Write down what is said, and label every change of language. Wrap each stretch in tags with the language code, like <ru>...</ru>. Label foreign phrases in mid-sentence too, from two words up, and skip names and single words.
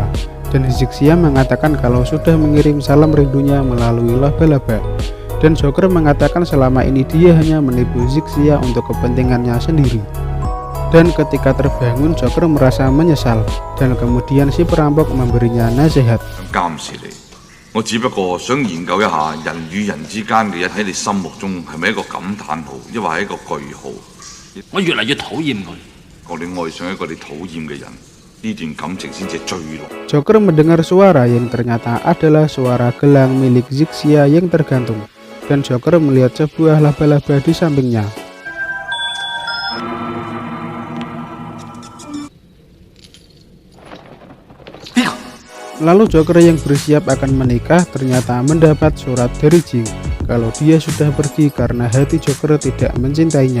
<id>Dan Zixia mengatakan kalau sudah mengirim salam rindunya melalui laba-laba. Dan Joker mengatakan selama ini dia hanya menipu Zixia untuk kepentingannya sendiri. Dan ketika terbangun, Joker merasa menyesal. Dan kemudian si perampok memberinya nasihat.</id> <yue>監視你，我只不過想研究一下人與人之間嘅喺你心目中係咪一個感嘆號，抑或係一個句號？我越嚟越討厭佢。我哋愛上一個你討厭嘅人，呢段感情先至最濃。</yue> <id>Joker mendengar suara yang ternyata adalah suara gelang milik Zixia yang tergantung. Dan Joker melihat sebuah laba-laba di sampingnya. Lalu Joker yang bersiap akan menikah ternyata mendapat surat dari Jing kalau dia sudah pergi karena hati Joker tidak mencintainya.</id>